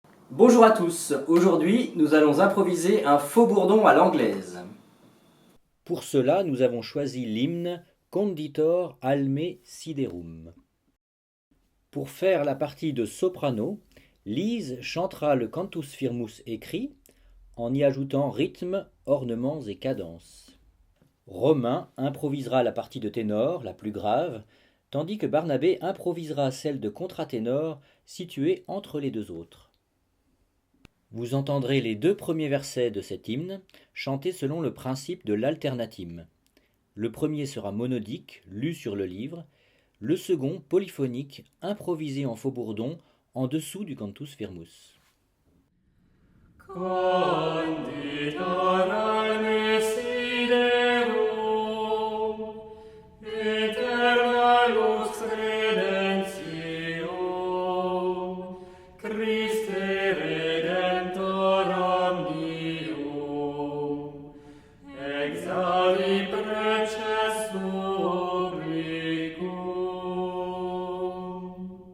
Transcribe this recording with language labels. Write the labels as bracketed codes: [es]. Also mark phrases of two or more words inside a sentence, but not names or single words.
[fr] Bonjour à tous, aujourd'hui nous allons improviser un faux bourdon à l'anglaise. Pour cela, nous avons choisi l'hymne Conditor alme siderum. Pour faire la partie de soprano, Lise chantera le [la] cantus firmus [fr] écrit en y ajoutant rythme, ornements et cadences. Romain improvisera la partie de ténor, la plus grave, tandis que Barnabé improvisera celle de contraténor située entre les deux autres. Vous entendrez les deux premiers versets de cet hymne chantés selon le principe de l'alternatime. Le premier sera monodique, lu sur le livre, le second polyphonique, improvisé en faux-bourdon, en dessous du [la] cantus firmus. Conditor desiderum, aeterna lux credentium, Christe Redentor omnium, exali preces publicum.